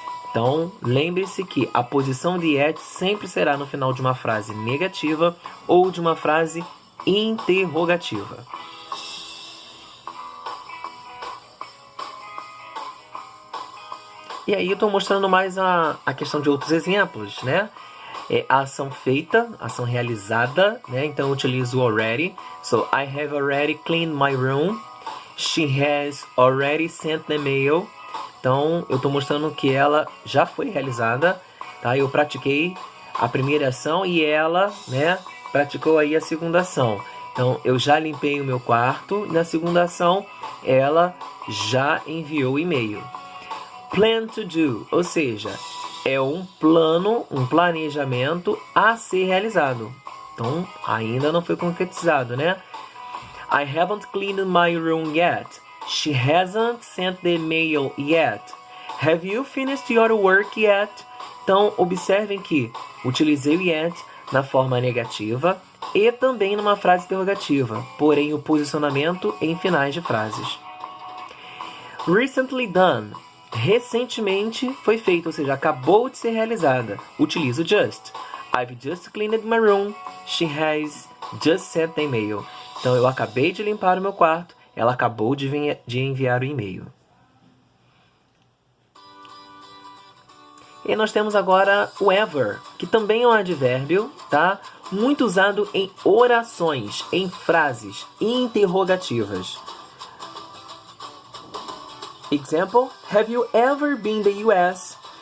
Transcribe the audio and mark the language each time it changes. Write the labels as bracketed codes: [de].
[pt] Então, lembre-se que a posição de yet sempre será no final de uma frase negativa ou de uma frase interrogativa. E aí eu estou mostrando mais a questão de outros exemplos, a ação feita, ação realizada, Então eu utilizo already. [en] So, I have already cleaned my room. She has already sent the mail. [pt] Então, eu estou mostrando que ela já foi realizada, tá? Eu pratiquei a primeira ação e ela, praticou aí a segunda ação. Então, eu já limpei o meu quarto. Na segunda ação, ela já enviou o e-mail. [en] Plan to do, [pt] ou seja, é um plano, um planejamento a ser realizado. Então, ainda não foi concretizado, [en] I haven't cleaned my room yet. She hasn't sent the mail yet. Have you finished your work yet? [pt] Então, observem que utilizei o yet na forma negativa e também numa frase interrogativa, porém o posicionamento em finais de frases. [en] Recently done. [pt] Recentemente foi feito, ou seja, acabou de ser realizada. Utilizo just. [en] I've just cleaned my room. She has just sent the email. [pt] Então, eu acabei de limpar o meu quarto. Ela acabou de enviar o e-mail. E nós temos agora o ever, que também é um advérbio, tá? Muito usado em orações, em frases interrogativas. [en] Example, have you ever been to the US?